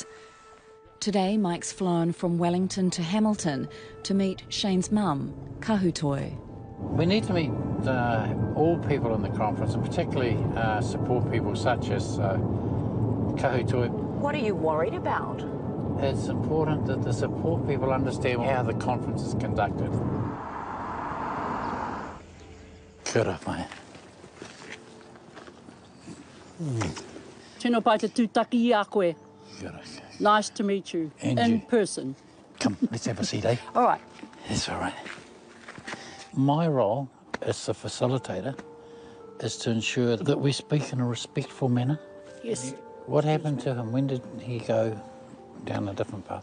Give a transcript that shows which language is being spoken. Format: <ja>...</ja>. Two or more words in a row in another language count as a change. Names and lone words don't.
<en>Today, Mike's flown from Wellington to Hamilton to meet Shane's mum, Kahutoi. We need to meet all people in the conference, and particularly support people such as Kahutoi. What are you worried about? It's important that the support people understand how the conference is conducted.</en> <mi>Kia ora, mate. Tēnā pai te tūtaki I a koe. Kia ora.</mi> <en>Nice to meet you And in you. person. Come, let's have a seat, eh? All right. That's all right. My role as the facilitator is to ensure that we speak in a respectful manner. Yes. What happened to him? When did he go down a different path?</en>